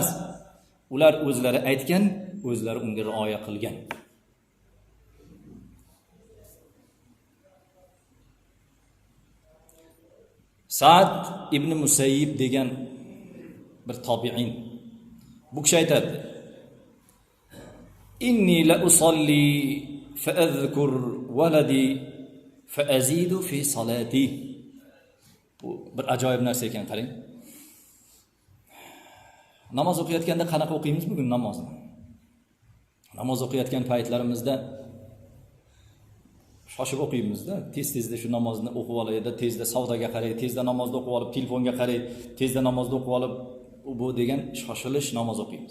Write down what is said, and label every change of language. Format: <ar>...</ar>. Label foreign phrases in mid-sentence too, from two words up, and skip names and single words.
<uz>Ular o'zlari aytgan, o'zlari unga rioya qilgan. Sa'd ibn Musayyib degan bir tobiin bu kishi aytadi:</uz> <ar>"إني لأصلي فأذكر ولدي فأزيد في صلاتي."</ar> <uz>Bu bir ajoyib narsa ekan, qarang. Namoz o'qiyotganda qanaqa o'qiymiz bugun namozni? Namoz o'qiyotgan paytlarimizda shoshib o'qiymiz-da. Tez-tezda shu namozni o'qib olaydi, tezda savdoga qaray, tezda namozni o'qib olib, telefonga qaray, tezda namozni o'qib olib, bu degan shoshilish namoz o'qiymiz.</uz>